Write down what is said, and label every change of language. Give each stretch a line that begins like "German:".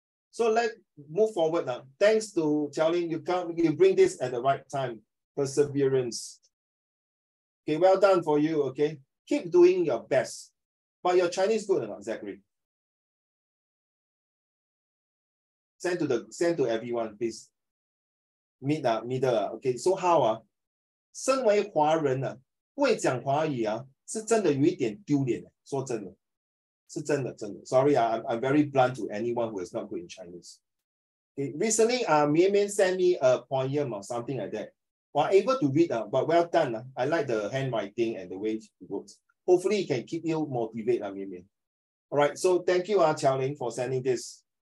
English: So let's move forward now. Thanks to Xiaoling, you bring this at the right time. Perseverance. Okay, well done for you, okay? Keep doing your best. But your Chinese good or not, Zachary? Send to everyone, please. Middle, okay. So how
Chinese: 身为华人不会讲华语是真的有一点丢脸，说真的，是真的。
English: Sorry, I'm very blunt to anyone who is not good in Chinese. Okay, recently, Mian Mian sent me a poem or something like that. Well, able to read, but well done. I like the handwriting and the way it works. Hopefully, it can keep you motivated, Mian Mian. All right, so thank you, Xiaoling, for sending this.